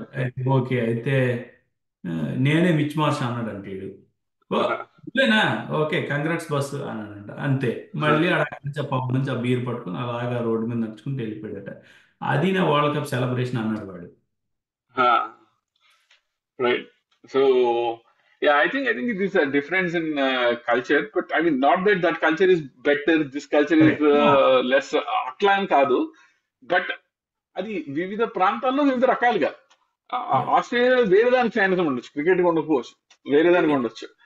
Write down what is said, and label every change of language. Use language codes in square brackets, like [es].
[te] అయితే ఓకే అయితే ఆ, నేనే మిచ్ మార్ష్ అన్నాడు అంటే వీడు. ఓ ఇదేనా, ఓకే కంగ్రాట్స్ బస్ అన్నాడంట, అంతే. మళ్ళీ ఆడ అక్కడి నుంచి ఆ పబ్ నుంచి ఆ బీర్ పట్టుకుని అలాగా రోడ్డు మీద నడుచుకుంటూ వెళ్ళిపోయాడట. అది నా వరల్డ్ కప్ సెలబ్రేషన్ అన్నాడు వాడు. [en] ఆ, right. So yeah, I think it is a difference in culture, but I mean not that that culture is better, this culture is [te] correct. less అట్లా అని కాదు. బట్ అది వివిధ ప్రాంతాల్లో వివిధ రకాలుగా ఆస్ట్రేలియా వేరే దానికి ఫ్యానిజం ఉండొచ్చు, క్రికెట్ ఉండకపోవచ్చు, వేరే దానికి ఉండొచ్చు,